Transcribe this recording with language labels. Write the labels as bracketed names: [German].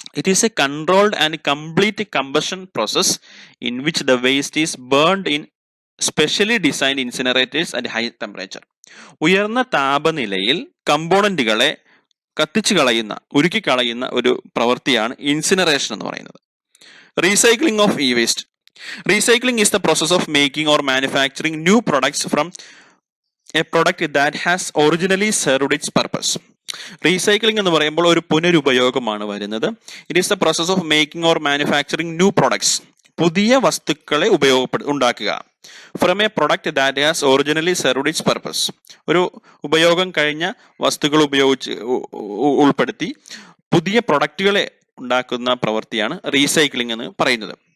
[English] It is a controlled and complete combustion process in which the waste is burned in specially designed incinerators at high temperature. [Malayalam] ഉയർന്ന താപനിലയിൽ കമ്പോണന്റുകളെ കത്തിച്ചു കളയുന്ന, ഉരുക്കി കളയുന്ന ഒരു പ്രവൃത്തിയാണ് ഇൻസിനറേഷൻ എന്ന് പറയുന്നത്. [English] Recycling of e waste. Recycling is the process of making or manufacturing new products from a product that has originally served its purpose. [Malayalam] Recycling എന്ന് പറയുമ്പോൾ ഒരു പുനരുപയോഗമാണ് വരുന്നത്. [English] It is the process of making or manufacturing new products. [Malayalam] പുതിയ വസ്തുക്കളെ ഉണ്ടാക്കുക. [English] From a product that has originally served its purpose. [Malayalam] ഒരു ഉപയോഗം കഴിഞ്ഞ വസ്തുക്കൾ ഉപയോഗിച്ച് ഉൾപ്പെടുത്തി പുതിയ പ്രൊഡക്റ്റുകളെ ഉണ്ടാക്കുന്ന പ്രവൃത്തിയാണ് റീസൈക്ലിംഗ് എന്ന് പറയുന്നത്.